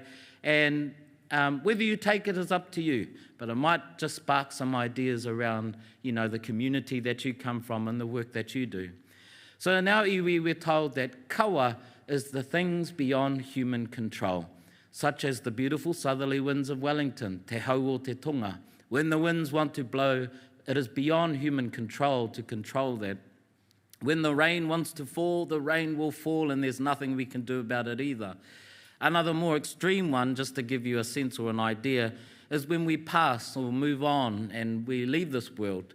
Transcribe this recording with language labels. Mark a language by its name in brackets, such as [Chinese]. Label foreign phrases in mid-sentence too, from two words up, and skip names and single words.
[English] And whether you take it is up to you, but it might just spark some ideas around, you know, the community that you come from and the work that you do. So in our iwi, we're told that kawa is the things beyond human control, such as the beautiful southerly winds of Wellington, [Māori] te hau o te tonga. [English] When the winds want to blow, it is beyond human control to control that. When the rain wants to fall, the rain will fall, and there's nothing we can do about it either. Another more extreme one, just to give you a sense or an idea, is when we pass or move on and we leave this world.